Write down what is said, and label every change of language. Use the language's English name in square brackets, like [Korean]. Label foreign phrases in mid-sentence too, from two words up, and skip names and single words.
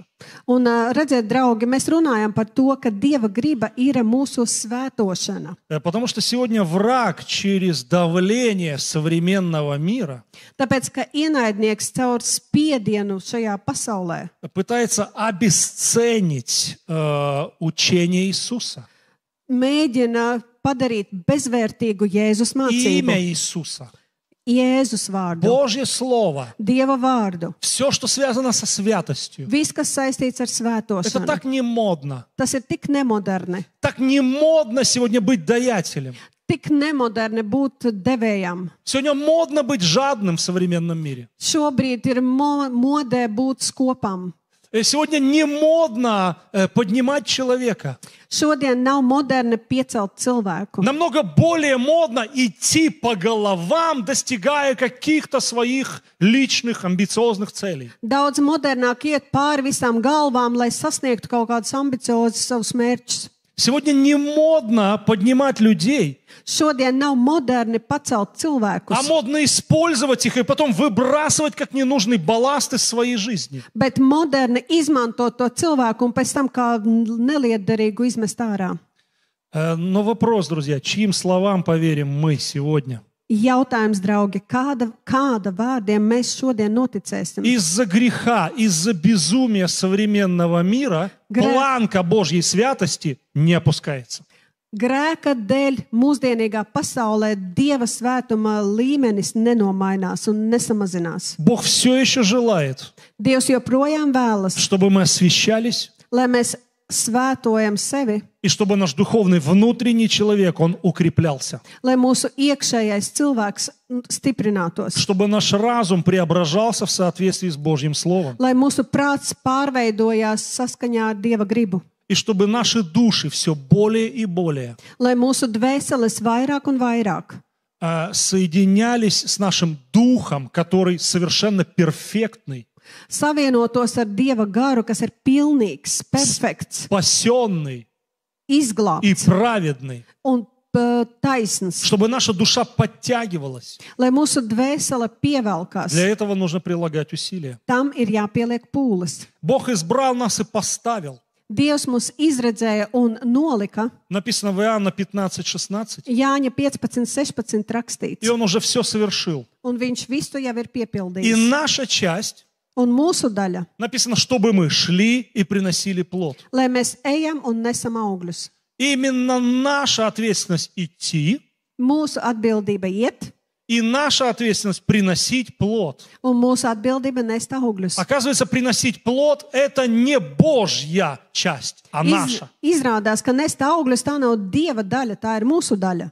[Latvian] Un, redziet, draugi, mēs runājam par to, ka Dieva griba ir mūsu svētošana. [Russian] Потому что сегодня враг через давление современного мира [Latvian] Tāpēc, ka ienaidnieks caur spiedienu šajā pasaulē [Russian] пытается обесценить учение Иисуса, [Latvian] mēģina padarīt bezvērtīgu Jēzus mācību, [Russian] имя Иисуса, [Latvian] Jēzus vārdu, [Russian] Божье Слово, [Latvian] Dieva vārdu. [Russian] все, что связано со святостью. [Latvian] Viss, kas saistīts ar [Russian] Это [Latvian] svētošanu. [Russian] так не модно. [Latvian] Tas ir tik nemoderni. [Russian] Так не модно сегодня быть даятелем. [Latvian] Tik nemoderni būt devējam. [Russian] Сегодня модно быть жадным в современном мире. [Latvian] Šobrīd ir modē būt skopam. [Russian] Сегодня не модно поднимать человека. [Latvian] Šodien nav moderni piecelt cilvēku. [Russian] Намного более модно идти по головам, достигая каких-то своих личных амбициозных целей. [Latvian] Daudz modernāk iet pāri visām galvām, lai sasniegtu kaut kādus ambiciozus savus mērķus. [Russian] Сегодня не модно поднимать людей, [Latvian] Šodien nav moderni pacelt [Russian] а [Latvian] cilvēkus, [Russian] модно использовать их и потом выбрасывать как ненужный балласт из своей жизни. [Latvian] bet moderni izmantot to cilvēku un pēc tam kā nelietderīgu izmest ārā. [Russian] Но вопрос, друзья, чьим словам поверим мы сегодня? [Latvian] Jautājums, draugi, kāda vārdiem mēs šodien noticēsim? [Russian] Из-за греха, из-за безумия современного мира планка Божьей святости не опускается. [Latvian] Grēka dēļ mūsdienīgā pasaulē Dieva svētuma līmenis nenomainās un nesamazinās. [Russian] Бог все еще желает, [Latvian] Dievs joprojām vēlas, [Russian] чтобы мы освящались, [Latvian] lai mēs svētojam sevi, [Russian] и чтобы наш духовный внутренний человек, он укреплялся. [Latvian] lai mūsu iekšējais cilvēks stiprinātos, [Russian] Чтобы наш разум преображался в соответствии с Божьим Словом. [Latvian] lai mūsu prāts pārveidojās saskaņā ar Dieva gribu, [Russian] И чтобы наши души все более и более [Latvian] lai mūsu dvēseles vairāk un vairāk [Russian] соединялись с нашим духом, который совершенно перфектный, [Latvian] savienotos ar Dieva garu, kas ir pilnīgs, perfekts, [Russian] спасенный и [Latvian] izglābts [Russian] праведный. [Latvian] un taisns, [Russian] Чтобы наша душа подтягивалась. [Latvian] lai mūsu dvēsele pievelkās. [Russian] Для этого нужно прилагать усилия. [Latvian] Tam ir jāpieliek pūles. [Russian] Бог избрал нас и поставил. [Latvian] Dievs mūs izredzēja un nolika. [Russian] Написано в Иоанна 15:16. [Latvian] Jāņa 15:16 rakstīts. [Russian] И Он уже все совершил. [Latvian] Un viņš visu jau ir [Russian] И [Latvian] piepildījis. [Russian] наша часть, [Latvian] Un mūsu daļa, [Russian] написано, чтобы мы шли и приносили плод. [Latvian] lai mēs ejam un nesam augļus. [Russian] Именно наша ответственность идти, [Latvian] Mūsu atbildība iet, [Russian] и наша ответственность приносить плод. [Latvian] un mūsu atbildība nest augļus. [Russian] Оказывается, приносить плод – это не Божья часть, а наша. [Latvian] Izrādās, ka nest augļus tā nav Dieva daļa, tā ir mūsu daļa.